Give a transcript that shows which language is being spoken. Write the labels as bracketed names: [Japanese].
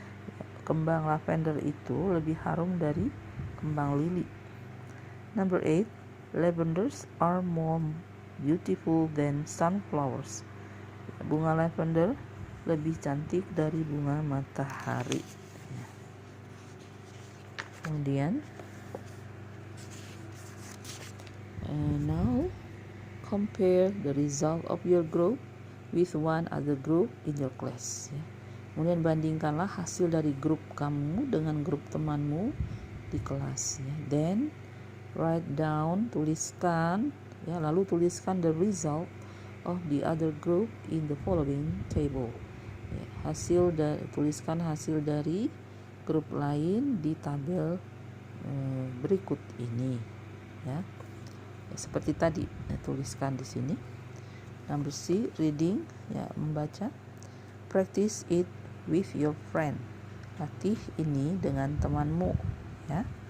[Indonesian] Ya, kembang lavender itu lebih harum dari kembang lili. [English] Number 8, lavenders are more beautiful than sunflowers. [Indonesian] Ya, bunga lavender lebih cantik dari bunga matahari. [English] Kemudian now compare the result of your group with one other group in your class ya. [Indonesian] Kemudian bandingkanlah hasil dari grup kamu dengan grup temanmu di kelas ya. [English] Then write down, [Indonesian] tuliskan ya, lalu tuliskan [English] the result of the other group in the following table. [Indonesian] Ya, tuliskan hasil dari grup lain di tabel berikut ini, ya. Seperti tadi, tuliskan di sini. [English] Number C, reading, [Indonesian] ya, membaca. [English] Practice it with your friend. [Indonesian] Latih ini dengan temanmu, ya.